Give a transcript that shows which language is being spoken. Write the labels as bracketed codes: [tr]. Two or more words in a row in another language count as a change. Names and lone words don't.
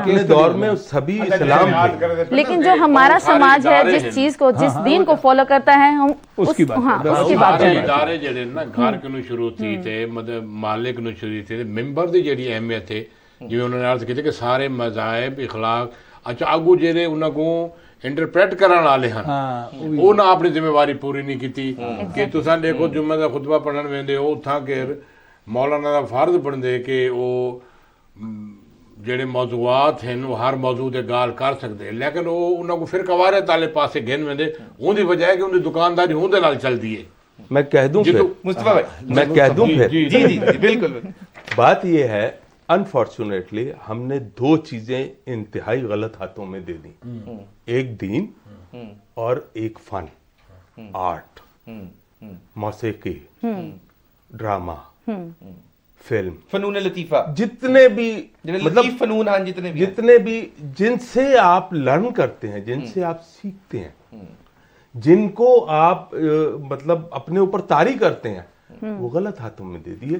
[ur] اپنے دور میں سبھی اسلام تھے لیکن جو ہمارا سماج ہے جس چیز کو جس دین کو فالو کرتا ہے ہم اس کی بات [skr] ادارے جڑے نا گھر کنوں شروع تھی تے مطلب محلے کنوں شروع تھی ممبر دی جڑی اہمیت ہے جویں انہوں نے عرض کیتے کہ سارے مذاہب اخلاق اچھا اگو جڑے انہاں کو انٹرپریٹ کرن والے ہیں وہ نہ اپنی ذمہ داری پوری نہیں کیتی کہ تساں دیکھو جمعہ دا خطبہ پڑھن ویندے ہو اتھاں کہ مولانا دا فرض بنتے کہ وہ جڑے موضوعات ہیں وہ ہر موضوع دے گال کر سکتے لیکن وہ انہاں کو پھر کوارے تالے پاسے گھن ویندے اون دی وجہ ہے کہ ان دی دکانداری اون دے نال چلدی ہے [ur] میں کہہ دوں پھر مصطفی بھائی میں کہہ دوں پھر جی جی جی بالکل بات یہ ہے انفارچونیٹلی ہم نے 2 چیزیں انتہائی غلط ہاتھوں میں دے دیں ایک دین اور ایک فن آرٹ موسیقی، ڈرامہ، فلم, فنون لطیفہ, جتنے بھی لطیف فنون، ہاں جتنے بھی ہیں. جتنے بھی جن سے آپ لرن کرتے ہیں، جن سے آپ سیکھتے ہیں، جن کو آپ مطلب اپنے اوپر طاری کرتے ہیں، وہ غلط ہاتھوں میں دے دیے.